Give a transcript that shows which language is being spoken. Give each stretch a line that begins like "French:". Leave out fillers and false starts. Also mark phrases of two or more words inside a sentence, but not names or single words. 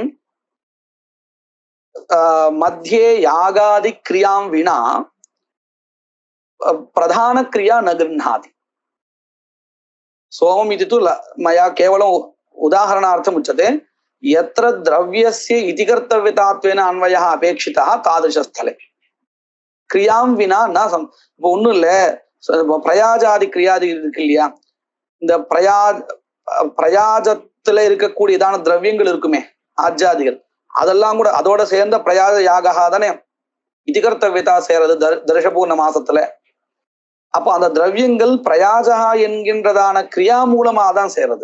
Sanskrit: मध्ये यागादि क्रियां विना प्रधान क्रिया न गृह्णाति सोमम् इति तु मया केवलम् उदाहरणार्थम् उच्यते यत्र द्रव्यस्य इति कर्तव्यतात्वेन अन्वयः अपेक्षितः तादृशस्थले क्रियां विना न
Tamil: இப்போ ஒன்றும் இல்லை பிரயாஜாதி கிரியாதி இருக்கு இல்லையா இந்த பிரயாஜத்துல இருக்கக்கூடியதான திரவியங்கள் இருக்குமே ஆஜாதிகள் அதெல்லாம் கூட அதோட சேர்ந்த பிரயாஜ யாகா தானே இதிகர்த்தவியதா சேரது தர்ஷபூர்ண மாசத்துல அப்போ அந்த திரவியங்கள் பிரயாஜா என்கின்றதான கிரியா மூலமா தான் சேருது